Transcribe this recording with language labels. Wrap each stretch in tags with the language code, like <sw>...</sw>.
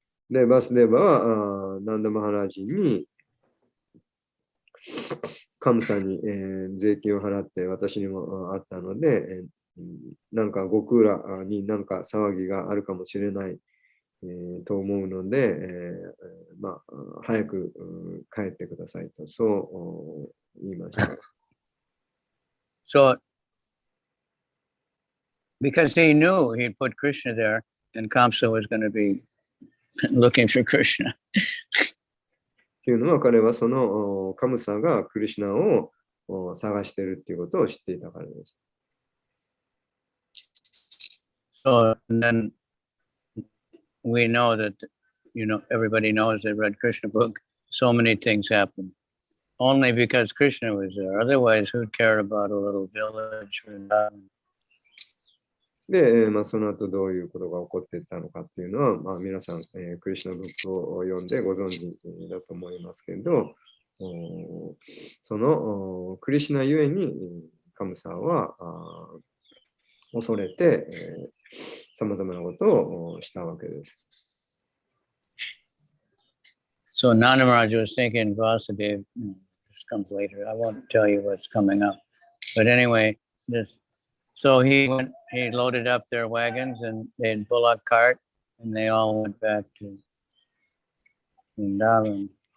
<ja>で、バスデーバはナンダ・マハラジに神さんに、税金を払って私にもあったので、なんかゴクーラになんか騒ぎがあるかもしれない、と思うので、まあ、早く帰ってくださいとそう言いました。</ja> <en>So, because he knew he'd put Krishna there, and Kamsa was going to be looking for Krishna.</en> <ja>というのは彼はそのカムサがクリシュナを探しているということを知っていたからです。</ja> <en>So and then we know that, everybody knows they read Krishna book. So many things happen. Only because Krishna was there. Otherwise, who'd care about a little village or nothing?</en> <ja>で、その後どういうことが起こっていったのかっていうのは、皆さん、クリシュナブックを読んでご存知だと思いますけど、そのクリシュナゆえにカムサは恐れてさまざまなことをしたわけです。</ja> <en>So Nanda Maharaj was thinking Vasudeva, this comes later. I won't tell you what's coming up. But anyway, so he loaded up their wagons and they had bullock cart and they all went back to Vrindavan.</en>